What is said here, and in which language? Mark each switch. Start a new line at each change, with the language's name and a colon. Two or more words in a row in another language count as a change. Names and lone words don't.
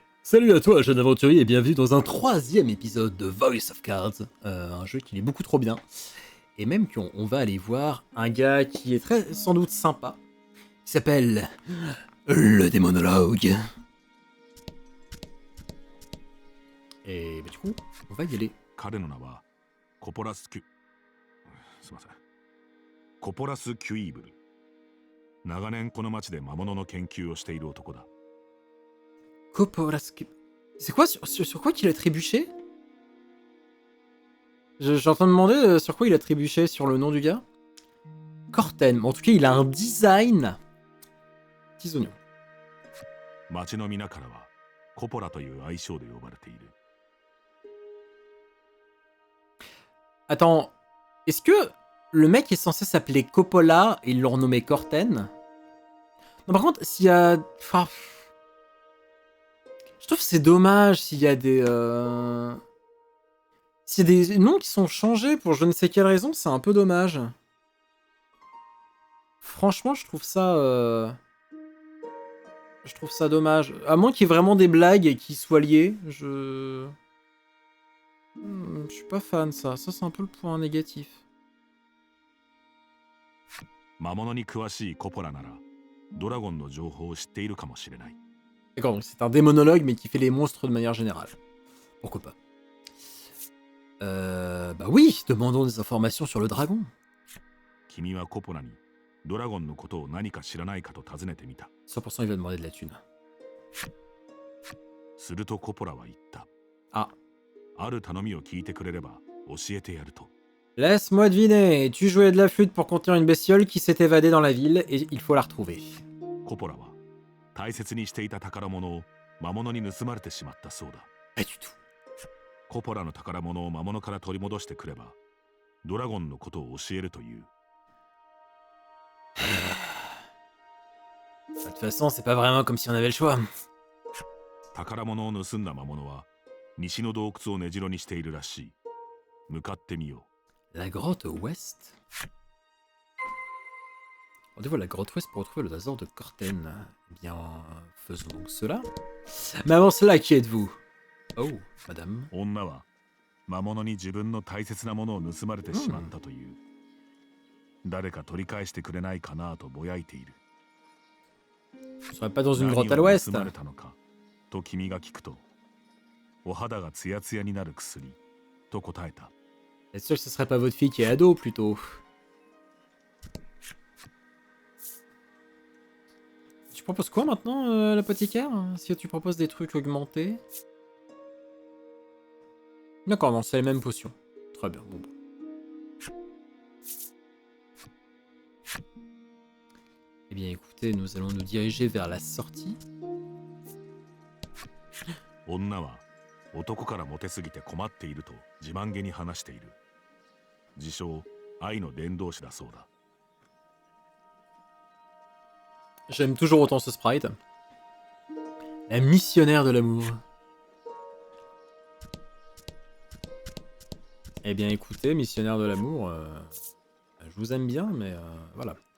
French: Salut à toi, jeune aventurier, et bienvenue dans un troisième épisode de Voice of Cards, un jeu qui est beaucoup trop bien. Et même qu'on va aller voir un gars qui est très sans doute sympa, qui s'appelle le démonologue. Et bah, du coup, on va y aller.
Japanese: 彼の名はコポラス・キュすいませんコポラス・キュイーブル。長年この町で魔物の研究をしている男だ。
French: Copolasque. C'est quoi sur quoi qu'il a trébuché? Je suis en train de demander sur quoi il a trébuché sur le nom du gars. Corten. Bon, en tout cas, il a un design. Petits oignons.
Japanese: 町の皆からはコポラという愛称で呼ばれている。
French: Attends, est-ce que le mec est censé s'appeler Coppola et ils l'ont renommé Corten? Non, par contre, s'il y a... Enfin, je trouve que c'est dommage s'il y a des... S'il y a des noms qui sont changés pour je ne sais quelle raison, c'est un peu dommage. Franchement, je trouve ça... Je trouve ça dommage. À moins qu'il y ait vraiment des blagues qui soient liées, je suis pas fan, ça. Ça, c'est un peu le point négatif.
Japanese: 魔物に詳しいコポラならドラゴンの情報を知っているかもしれない。
French: D'accord, donc c'est un démonologue, mais qui fait les monstres de manière générale. Pourquoi pas. Bah oui, demandons des informations sur le dragon.
Japanese: 君はコポラにドラゴンのことを何か知らないかと尋ねてみた。
French: 100% il va demander de la thune.
Japanese: するとコポラは言った。
French: Ah.
Japanese: ある頼みを聞いてくれれば教えてやると。
French: Laisse-moi deviner, tu jouais de la flûte pour contenir une bestiole qui s'est évadée dans la ville et il faut la retrouver.
Japanese: コポラは大切にしていた宝物を魔物に盗まれてしまったそうだ。
French: Pas du tout.
Japanese: コポラの宝物を魔物から取り戻してくればドラゴンのことを教えるという。
French: De toute façon, c'est pas vraiment comme si on avait le choix.
Japanese: 宝物を盗んだ魔物は西の洞窟を根城にしているらしい。向かってみよ
French: La grotte ouest. Rendez-vous à la grotte ouest pour retrouver le trésor de Corten. Eh bien, faisons donc cela. Mais avant cela, qui êtes-vous? Oh, madame. う。
Japanese: 女は魔物に自分の大切なものを盗まれてしまったという。誰か取り返してくれないかなとぼやいている。
French: Je serais pas dans une
Japanese: 何
French: grotte à
Japanese: を
French: l'ouest.
Japanese: 盗まれたのかと君が聞くと、お肌がツヤツヤになる薬と答えた。
French: Est sûr que ce serait pas votre fille qui est ado, plutôt. Tu proposes quoi maintenant, l'apothicaire? Si tu proposes des trucs augmentés. D'accord, non, c'est les mêmes potions. Très bien, bon. Eh bien, écoutez, nous allons nous diriger vers la sortie.
Japanese: 女は男からモテすぎて困っていると自慢げに話している。自称愛の伝道師だそうだ。
French: J'aime toujours autant ce sprite. La missionnaire de l'amour. Eh bien, écoutez, missionnaire de l'amour, je vous aime bien, mais voilà.